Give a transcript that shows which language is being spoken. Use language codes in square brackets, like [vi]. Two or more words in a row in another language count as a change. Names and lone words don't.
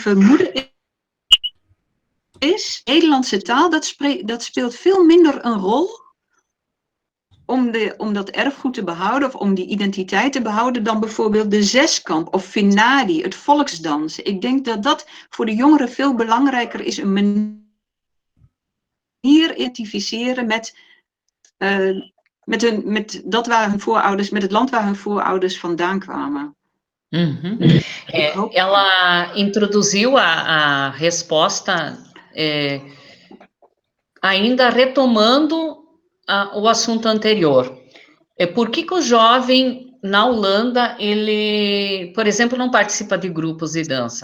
[nl] En mijn vermoeden is, Nederlandse taal, dat speelt veel minder een rol om dat erfgoed te behouden of om die identiteit te behouden dan bijvoorbeeld de zeskamp of Finadi, het volksdansen. Ik denk dat dat voor de jongeren veel belangrijker is, een manier identificeren met dat waar hun voorouders, met het land waar hun voorouders vandaan kwamen. Uhum. [pt] Ela introduziu a resposta ainda retomando o assunto anterior. Por que o jovem na Holanda, ele, por exemplo, não participa de grupos de dança?